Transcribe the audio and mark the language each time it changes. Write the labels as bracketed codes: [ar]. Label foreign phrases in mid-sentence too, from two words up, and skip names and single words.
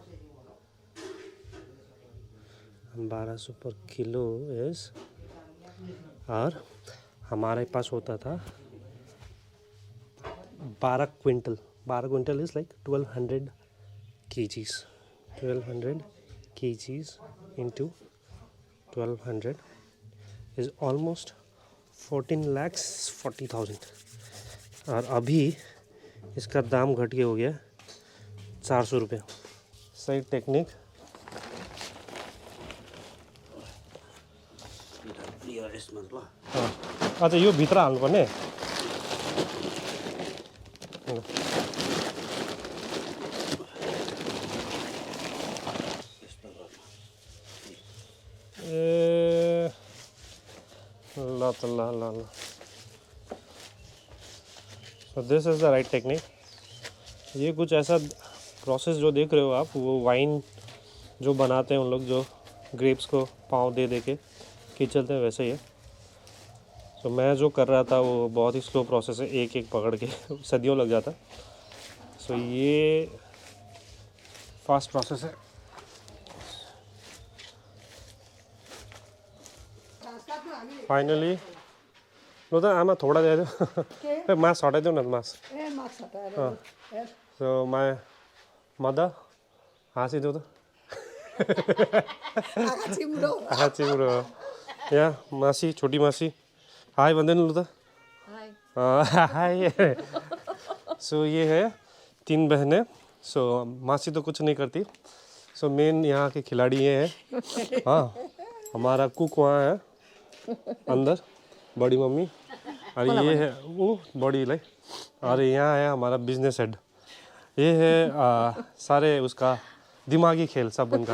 [hi] 1200 पर [en] kilo is, [hi] और हमारे पास होता था 12 क्विंटल। [en] 12 quintal is like 1200 kgs. 1200 kgs into 1200 is almost 14,40,000। [hi] और अभी इसका दाम घट के हो गया 400 रुपये। [ne] सही टेक्निक। अच्छा यो भित्र हाल्नुपर्ने। ए ल त ल ल ल। [en] so this is the right technique. [hi] ये कुछ ऐसा प्रोसेस जो देख रहे हो आप, वो वाइन जो बनाते हैं उन लोग, जो ग्रेप्स को पाँव दे दे के खींचते हैं, वैसे ही है। तो मैं जो कर रहा था वो बहुत ही स्लो प्रोसेस है, एक एक पकड़ के सदियों लग जाता। सो ये फास्ट प्रोसेस है। [ne] फाइनली लु त आमा थोडा दिइदियो। मास हटाइदिउ न मास। [en] so my mother, [ne] हाँसिदिउ त। आँखा चिम्रो। यहाँ मासी, छोटी मासी, हाय भन्दैन लु त। [hi] हाय। सो ये है 3 बहनें। सो मासी तो कुछ नहीं करती। सो मेन यहाँ के खिलाड़ी ये है। हाँ, हमारा कुक वहाँ है अंदर, बड़ी मम्मी। और ये है वो बड़ी लाइक। और यहाँ है हमारा [en] business head. [hi] ये है सारे उसका दिमागी खेल सब उनका।